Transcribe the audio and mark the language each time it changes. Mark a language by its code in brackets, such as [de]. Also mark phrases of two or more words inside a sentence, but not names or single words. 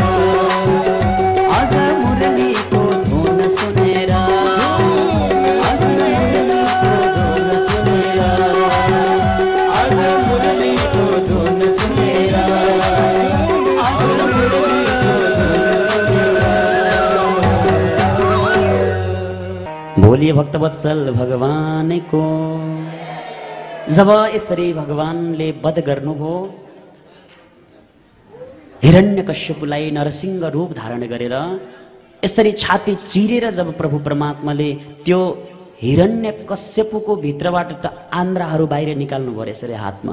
[ne] आज मुरलीको धुन सुनेर, आज मुरलीको धुन सुनेर, आज मुरलीको धुन सुनेर। बोलिए भक्तवत्सल भगवान को। जब यसरी भगवानले वध गर्नुभयो, हिरण्यकश्यपलाई नरसिंह रूप धारण गरेर यसरी छाती चिरेर जब प्रभु परमात्माले त्यो हिरण्यकश्यपको भित्रबाट त आन्द्राहरू बाहिर निकाल्नु भयो यसरी हातमा।